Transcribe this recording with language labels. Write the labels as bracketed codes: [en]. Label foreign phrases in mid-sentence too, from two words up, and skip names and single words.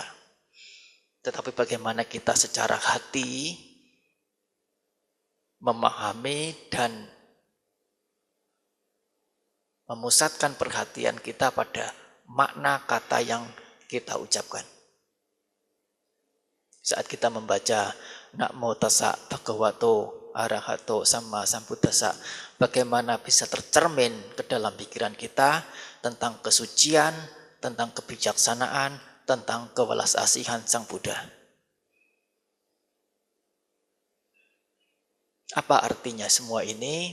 [id] Tetapi bagaimana kita secara hati memahami dan memusatkan perhatian kita pada makna kata yang kita ucapkan. Saat kita membaca [pi] Namo tassa bhagavato arahato sama sambuddhassa, [id] bagaimana bisa tercermin ke dalam pikiran kita tentang kesucian, tentang kebijaksanaan, tentang kewelas asihan Sang Buddha. Apa artinya semua ini?